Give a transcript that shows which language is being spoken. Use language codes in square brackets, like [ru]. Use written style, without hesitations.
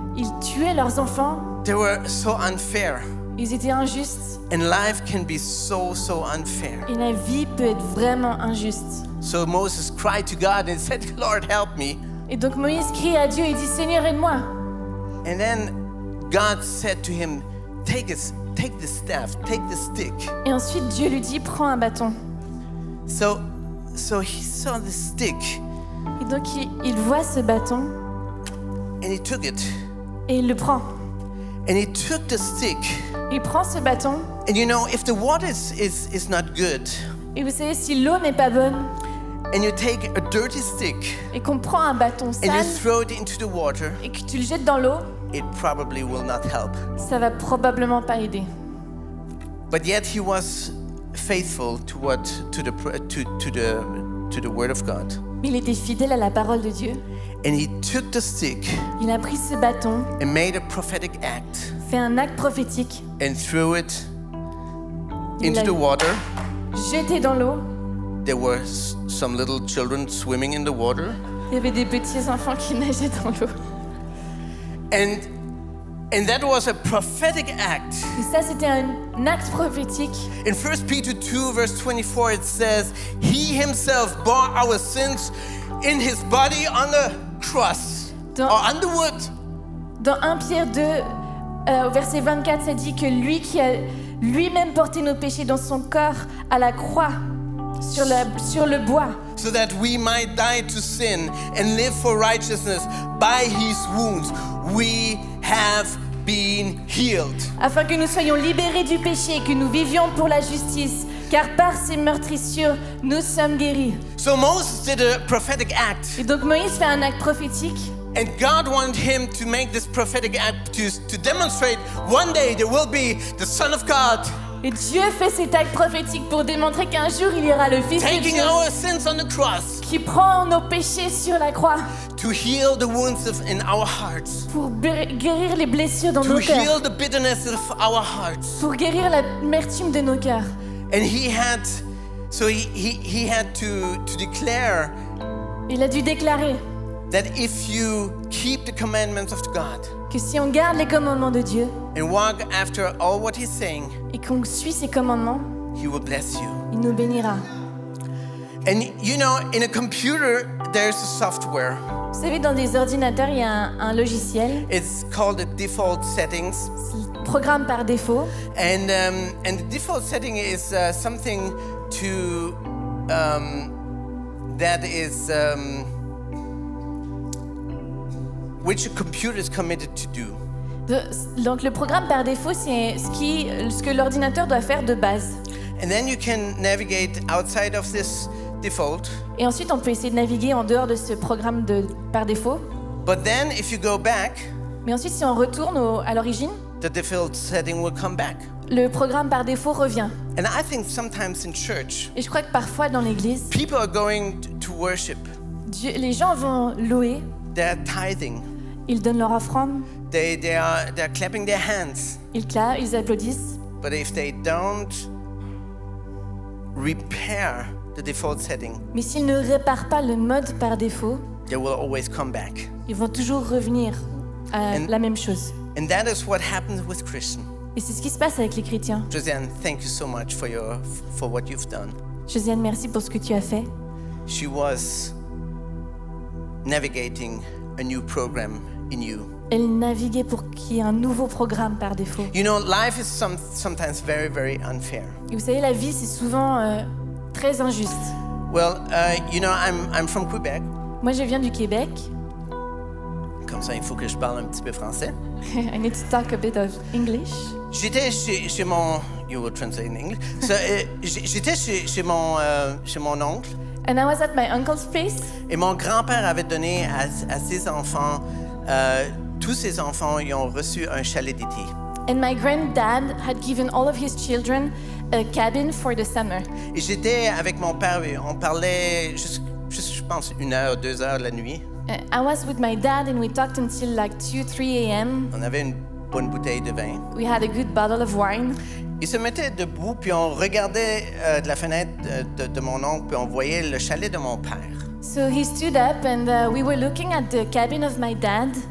[fr] Ils tuaient leurs enfants, [en] They were so unfair. [fr] ils étaient injustes, [en] And life can be so unfair. [fr] et la vie peut être vraiment injuste. [en] So Moses cried to God and said, "Lord, help me." [fr] Et donc Moïse crie à Dieu et dit, Seigneur, aide-moi. [en] And then God said to him, take the staff, take the stick. [fr] Et ensuite Dieu lui dit, prends un bâton. [en] So he saw the stick [fr] Et donc il voit ce bâton [en] and he took it. [fr] et il le prend. [en] And he took the stick. [fr] Il prend ce bâton. [en] And you know, if the water is not good, [fr] Et vous savez, si l'eau n'est pas bonne [en] and you take a dirty stick [fr] et qu'on prend un bâton [en] and you [fr] sale [en] throw it into the water, [fr] et que tu le jettes dans l'eau, [en] it probably will not help. [fr] ça va probablement pas aider. [en] But yet he was faithful to the word of God. [fr] Mais il était fidèle à la parole de Dieu. [en] And he took the stick [fr] Il a pris ce bâton, [en] and made a prophetic act [fr] fait un acte prophétique, [en] and threw it [fr] Il [en] into [fr] l'a [en] the water. [fr] jeté dans l'eau. [en] There were some little children swimming in the water. [fr] Il y avait des petits enfants qui nageaient dans l'eau. [en] And that was a prophetic act. [fr] Et ça, c'était un acte prophétique. [en] In 1 Peter 2 verse 24 it says, "He himself bore our sins in his body on the cross [fr] Dans- [en] or on the wood." [fr] Dans 1 Pierre 2, au verset 24, ça dit que lui qui a lui-même porté nos péchés dans son corps à la croix, sur le bois, [en] So that we might die to sin and live for righteousness. By his wounds we have been healed. [fr] afin que nous soyons libérés du péché et que nous vivions pour la justice, car par ses meurtrissures, nous sommes guéris. [en] So Moses did a prophetic act. [fr] Et donc Moïse fait un acte prophétique. [en] And God wanted him to make this prophetic act to demonstrate one day there will be the Son of God [fr] Et Dieu fait cet acte prophétique pour démontrer qu'un jour, il y aura le Fils de [en] taking [fr] Dieu [en] our sins on the cross [fr] qui prend nos péchés sur la croix [en] to heal the wounds in our hearts, [fr] pour guérir les blessures dans [en] to [fr] nos cœurs, [en] heal the bitterness of our hearts. [fr] pour guérir l'amertume de nos cœurs. [en] And he had to declare [fr] Il a dû déclarer [en] that if you keep the commandments of God [fr] que si on garde les commandements de Dieu [en] and walk after all what he's saying, [fr] et qu'on suit ses commandements, [en] he will bless you. [fr] il nous bénira. [en] And you know, in a computer there's a software. [fr] Vous savez, dans des ordinateurs, il y a un logiciel, [en] It's called the default settings. [fr] c'est le programme par défaut. [en] And the default setting is something to that is which a computer is committed to do. [fr] Donc le programme par défaut, c'est ce que l'ordinateur doit faire de base. [en] And then you can navigate outside of this default. [fr] Et ensuite, on peut essayer de naviguer en dehors de ce programme par défaut. [en] But then if you go back, [fr] Mais ensuite, si on retourne à l'origine, [en] the default setting will come back. [fr] le programme par défaut revient. [en] And I think sometimes in church, [fr] Et je crois que parfois dans l'église, [en] people are going to worship. [fr] les gens vont louer, [en] They're tithing. [fr] ils donnent leur offrande, [en] They're clapping their hands. [fr] ils clapent, ils applaudissent. [en] But if they don't repair the default setting, [fr] Mais s'ils ne réparent pas le mode par défaut, [en] they will always come back. [fr] ils vont toujours revenir à [en] And- [fr] la même chose. [en] And that is what happens with Christian. [fr] Et c'est ce qui se passe avec les chrétiens. [en] Josiane, thank you so much for what you've done. [fr] Josiane, merci pour ce que tu as fait. [en] She was navigating a new program in you. [fr] Elle naviguait pour qu'il y ait un nouveau programme par défaut. [en] You know, life is sometimes very, very unfair. [fr] Et vous savez, la vie, c'est souvent très injuste. [en] Well, you know, I'm from Quebec. [fr] Moi, je viens du Québec. Comme ça, il faut que je parle un petit peu français. [en] I need to talk a bit of English. [fr] J'étais chez mon... [en] You will translate in English. [fr] So, j'étais chez mon oncle. [en] And I was at my uncle's place. [fr] Et mon grand-père avait donné à ses enfants, tous ses enfants, ils ont reçu un chalet d'été. [en] And my granddad had given all of his children a cabin for the summer. [fr] Et j'étais avec mon père, et on parlait, je pense, 1 heure, 2 heures la nuit. [en] I was with my dad and we talked until like 2, 3 a.m. [fr] On avait une bonne bouteille de vin. [en] We had a good bottle of wine. [fr] Il se mettait debout, puis on regardait de la fenêtre de mon oncle, puis on voyait le chalet de mon père. [en] So he stood up and we were looking at the cabin of my dad.